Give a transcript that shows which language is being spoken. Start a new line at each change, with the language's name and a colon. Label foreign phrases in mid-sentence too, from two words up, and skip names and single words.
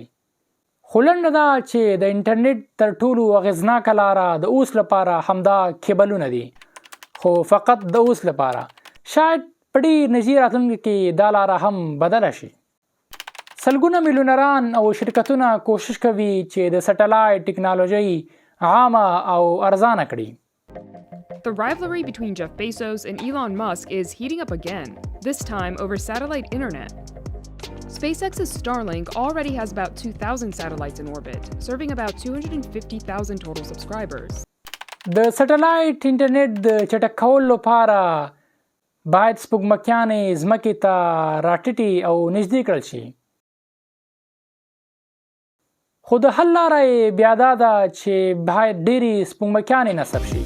Pashto: خو لنډه دا چې د انټرنیټ تر ټولو اغېزناکه لاره د اوس لپاره همدا کیبلونه دي، خو فقط د اوس لپاره. شاید په ډېر نږدې راتلونکي کې دا لاره هم بدله شي. سلګونه میلیونران او شرکتونه کوشش کوي چې د سټلایټ ټکنالوژي عامه او ارزانه کړي.
English: The rivalry between Jeff Bezos and Elon Musk is heating up again, this time over satellite internet. SpaceX's Starlink already has about 2,000 satellites in orbit, serving about 250,000 total subscribers.
Pashto: د سټلایټ انټرنیټ د چټک کولو لپاره باید سپوږمکیانې ځمکې ته راټیټې او نږدې کړل شي. خو د حل لاره یې بیا دا ده چې باید ډېرې سپوږمکیانې نصب شي.